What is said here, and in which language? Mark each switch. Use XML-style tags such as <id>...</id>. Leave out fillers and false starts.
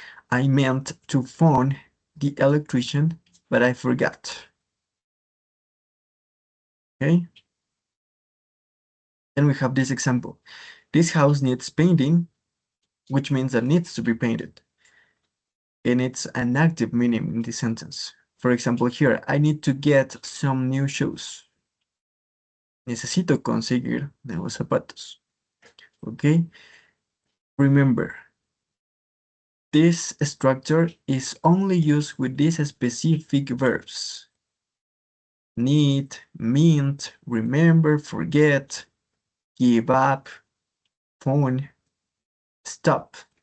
<en>I meant to phone the electrician, but I forgot. Okay? And we have this example. This house needs painting, which means that needs to be painted. And it's an active meaning in this sentence. For example, here, I need to get some new shoes.</en> <es>Necesito conseguir nuevos zapatos.</es> <en>Okay? Remember, this structure is only used with these specific verbs. Need, meant, remember, forget, give up, phone, stop.</en>